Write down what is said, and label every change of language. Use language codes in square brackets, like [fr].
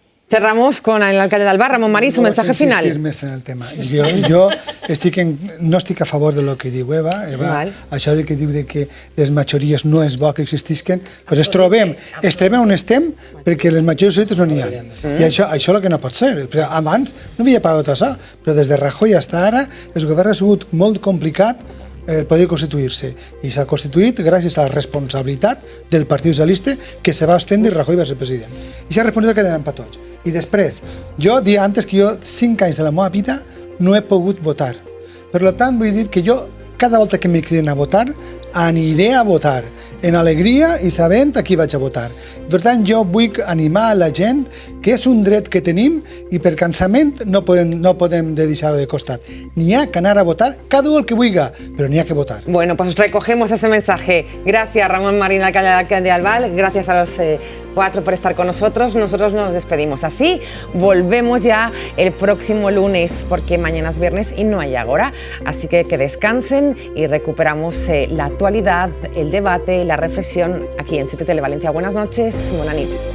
[es] Cerramos con el alcalde d'Albal, Ramon Marí, su mensaje final. [ca] No insistir més en el tema. Jo no estic a favor de lo que diu Eva. Això de que diu que les majories no és bo que existisquen, doncs es trobem, estem on estem perquè les majories absolutes no n'hi ha. I això és el que no pot ser. Abans no havia pagat això, però des de Rajoy fins ara el govern ha sigut molt complicat poder constituir-se, i s'ha constituït gràcies a la responsabilitat del Partit Socialista, que se va abstenir i Rajoy va ser president. I s'ha respondit el que devem per tots. I després, jo dia antes que jo 5 anys de la meva vida no he pogut votar. Per tant, vull dir que jo cada volta que me criden a votar aniré a votar en alegria i sabent a qui vaig a votar. Per tant, jo vull animar a la gent que és un dret que tenim i per cansament no podem deixar-ho de costat. N'hi ha que anar a votar cada un el que vulgui, però n'hi ha que votar. [es] Bueno, pues recogemos ese mensaje. Gracias, Ramón Marín, alcalde de Albal. Gracias a los 4 por estar con nosotros. Nosotros nos despedimos así. Volvemos ya el próximo lunes, porque mañana es viernes y no hay Ágora. Así que descansen y recuperamos la actualidad, el debate, la reflexión aquí en 7 Televalencia. Buenas noches, buena nit.